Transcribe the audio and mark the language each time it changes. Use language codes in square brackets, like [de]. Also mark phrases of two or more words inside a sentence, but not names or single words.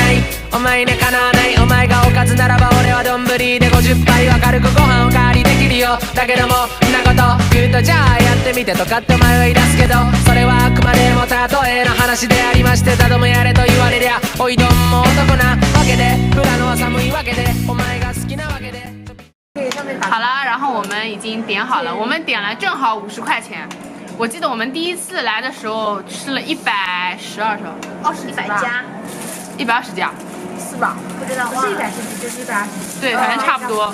[ja] ないお前にかなわないお前がおかずならば俺は丼で50杯は軽くご飯おかわりできるよだけどもんなこと言うとじゃあやってみてとかってお前は言い出すけどそれはあくまでも例えの話でありましてたどもやれと言われりゃおいどんも男なわけで富良野は寒いわけでお前が好きなわけで [zh] 好了，然后我们已经点好了，我们点了正好50块钱。我记得我们第一次来的时候吃了112手 100家，120家，是吧？不知道，不是110几就是120。对，反正差不多。